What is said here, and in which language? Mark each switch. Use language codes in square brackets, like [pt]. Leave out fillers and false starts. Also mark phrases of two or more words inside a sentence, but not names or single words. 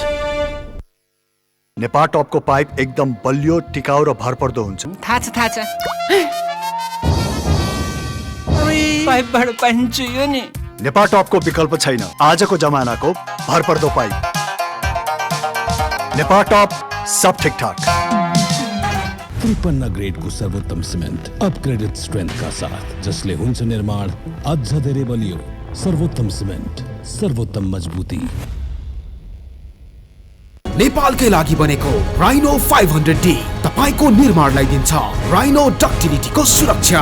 [ne] नेपाल टपको पाइप एकदम बलियो, टिकाउ र भरपर्दो हुन्छ। थाहा छ पाइपबाट पानी चुह्यो नि। नेपाल टपको विकल्प छैन, आजको जमानाको भरपर्दो पाइप। नेपाल टप, सब ठीक ठाक। 53 ग्रेड को सर्वोत्तम सिमेन्ट [en] upgraded strength [hi] का साथ, [ne] जसले हुन्छ निर्माण अझ धेरै बलियो। सर्वोत्तम सिमेन्ट, सर्वोत्तम मजबुती। नेपालकै लागि बनेको राइनो 500D तपाईको निर्माणलाई दिन्छ राइनो डक्टिलिटीको सुरक्षा।